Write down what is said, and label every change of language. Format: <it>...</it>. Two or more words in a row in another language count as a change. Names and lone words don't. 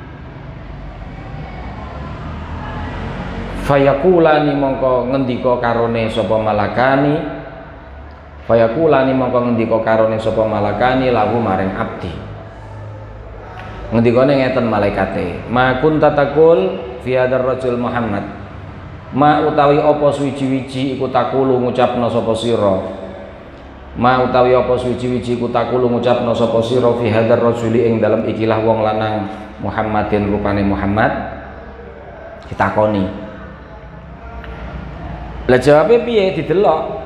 <jv>Fayakulani mongko ngendika karone sapa malakani. Fayakulani mongko ngendika karone sapa malakani lahu maring abdi. Ngendikane ngeten malaikate,</jv> <ar>ما كنت تقول في هذا الرجل محمد.</ar> <jv>Ma utawi apa suwiji-wiji iku takulu ngucapna sapa sira. Ma utawi apa suwiji-wiji iku takulu ngucapna sapa sira</jv> <ar>في هذا الرجل</ar> <jv>ing dalem ikilah wong lanang Muhammadin rupane Muhammad. Ditakoni. Lah jawabe piye didelok?</jv>